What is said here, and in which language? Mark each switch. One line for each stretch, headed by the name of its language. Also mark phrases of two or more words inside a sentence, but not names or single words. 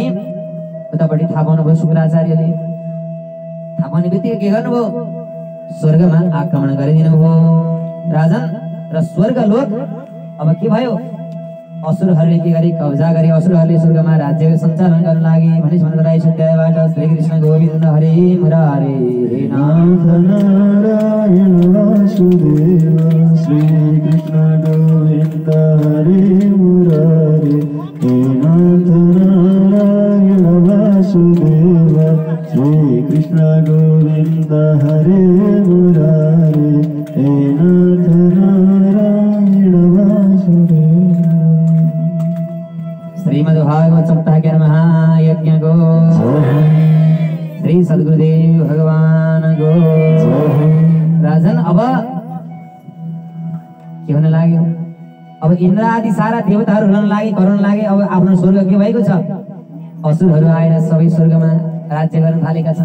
Nepali: उतापट्टि थाहा पाउनुभयो शुक्राचार्यले, थाहा पाउने बित्तिकै के गर्नुभयो, स्वर्गमा आक्रमण गरिदिनु भयो राजन। र स्वर्गलोक अब के भयो, असुरहरूले के गरे, कब्जा गरे। असुरहरूले स्वर्गमा राज्य सञ्चालन गर्न लागे। भने 27 अध्यायबाट
Sanskrit: श्री कृष्ण गोविन्द हरे मुरारे हे नाथ नारायण वासुदेव, श्री कृष्ण गोविन्द हरे मुरारे हे नाथ नारायण वासुदेव, श्री कृष्ण गोविन्द हरे मुरारे हे नाथ नारायण वासुदेव।
Hindi: श्रीमद्भागवत सप्ताह के महायज्ञ को श्री सद्गुरुदेव भगवान को।
Nepali: राजन अब के हुन लाग्यो, अब इन्द्र आदि सारा देवताहरू हुन लागे, कराउन लागे। अब आफ्नो स्वर्ग के भएको छ, असुरहरू आएर सबै स्वर्गमा राज्य गर्न थालेका छन्।